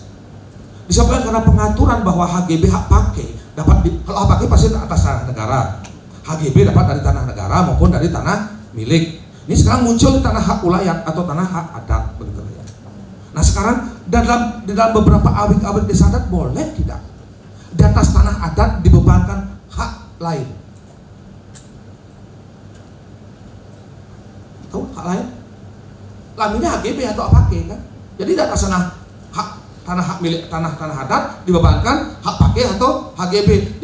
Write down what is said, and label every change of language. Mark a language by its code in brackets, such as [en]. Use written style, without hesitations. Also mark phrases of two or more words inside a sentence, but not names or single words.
[id] Disebabkan karena pengaturan bahwa HGB hak pakai dapat kalau hak pakai pasti atas tanah negara, HGB dapat dari tanah negara maupun dari tanah milik. Ini sekarang muncul di tanah hak ulayat atau tanah hak adat begitu ya. Nah sekarang di dalam beberapa awik-awik desa adat boleh tidak di atas tanah adat dibebankan hak lain. Tahu hak lain? Laminnya HGB atau hak pakai kan? Jadi di atas tanah hak milik tanah adat dibebankan hak pakai atau HGB.